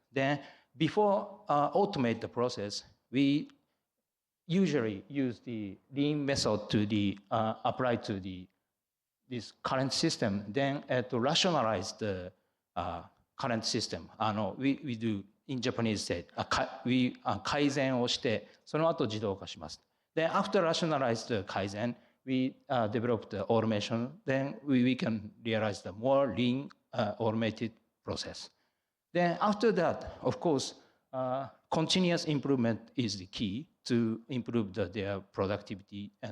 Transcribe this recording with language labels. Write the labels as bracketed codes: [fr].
[en] Then before automate the process, we usually use the lean method to apply to this current system. Then to rationalize the current system, we do in Japanese said, we [ja] 改善をして、その後自動化します。 [en] Then after rationalized the Kaizen, we developed the automation. Then we can realize the more lean automated process. Then after that, of course, continuous improvement is the key to improve their productivity.